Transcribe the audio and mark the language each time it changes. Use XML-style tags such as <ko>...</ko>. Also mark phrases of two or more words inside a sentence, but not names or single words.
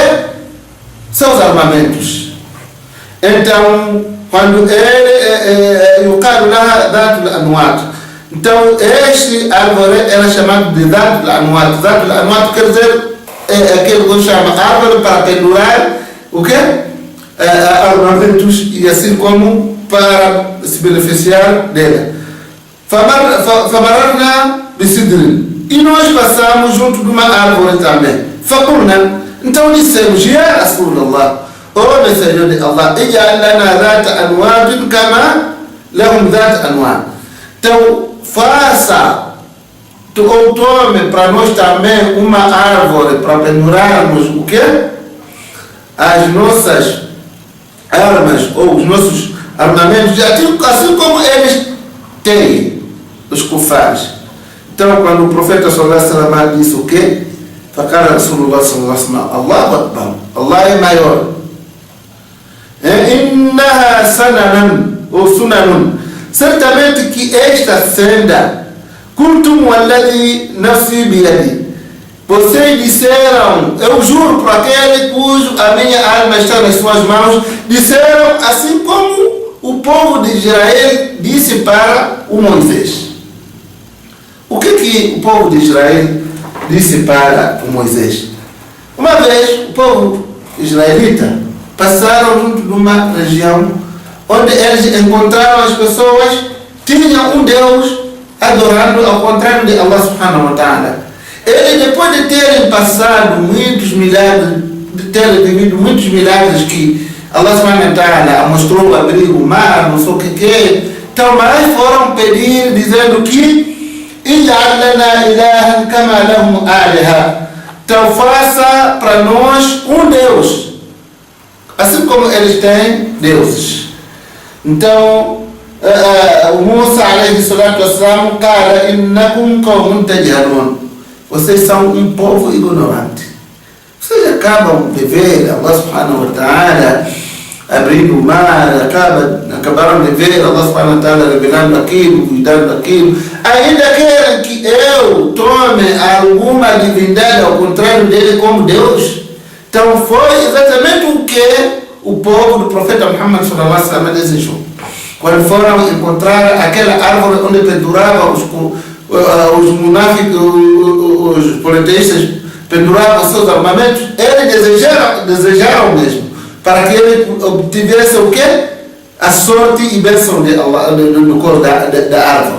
<pt>Seus armamentos. Então, quando ele</pt> <ar>يقال لها ذات الأنواط,</ar> <pt>então este árvore era chamado de</pt> <ar>ذات الأنواط. ذات الأنواط</ar> <pt>quer dizer aquele que chama árvore para pendurar o quê? Armamentos, e assim como para se beneficiar dela.</pt> <ar>فمررنا بسدرة,</ar> <pt>e nós passamos junto de uma árvore também. Faqulna, então dissemos:</pt> <ar>يا رسول الله,</ar> <pt>ó mensageiro de Allah,</pt> <ar>اجعل لنا ذات أنواط كما لهم ذات أنواط.</ar> <pt>Então faça, ou tome para nós também uma árvore para pendurarmos o quê? As nossas armas ou os nossos armamentos, assim como eles têm, os kufares. Então, quando o profeta</pt> <ar>صلى الله عليه وسلم</ar> <pt>disse o quê?</pt> <ar>فقال رسول الله صلى الله عليه وسلم الله أكبر,</ar> <pt>Allah é maior.</pt> <ar>إنها سنن</ar> <pt>ou sunanun, certamente que esta senda,</pt> <ar>كنتم والذي نفسي بيده,</ar> <pt>vocês disseram, eu juro por aquele cujo a minha alma está nas suas mãos, disseram assim como o povo de Israel disse para o Moisés. O que o povo de Israel disse para o Moisés? Uma vez, o povo israelita passaram junto de uma região onde eles encontraram as pessoas, tinham um Deus adorando ao contrário de Allah</pt> <ar>سبحانه وتعالى.</ar> <pt>Eles, depois de terem passado muitos milagres, de terem vivido muitos milagres que Allah</pt> <ar>سبحانه وتعالى</ar> <pt>mostrou abrir o mar, não sei o que, então mais foram pedir, dizendo que</pt> <ar>اجعل لنا إلها كما لهم آلهة.</ar> <pt>Então faça para nós um Deus, assim como eles têm deuses. Então, o</pt> <ar>Musa عليه الصلاة والسلام قال إنكم قوم تجهلون.</ar> <pt>Vocês são um povo ignorante. Vocês acabam de ver Allah</pt> <ar>سبحانه وتعالى</ar> <pt>abrindo o mar, acabaram de ver Allah</pt> <ar>سبحانه وتعالى</ar> <pt>revelando aquilo, cuidando daquilo. Ainda querem que eu tome alguma divindade ao contrário dele como Deus? Então foi exatamente o que o povo do profeta Muhammad</pt> <ar>صلى الله عليه وسلم</ar> <pt>desejou. Quando foram encontrar aquela árvore onde penduravam os munáficos, os politeístas penduravam seus armamentos, eles desejaram mesmo, para que ele obtivesse o quê? A sorte e bênção de Allah no coro da árvore.</pt>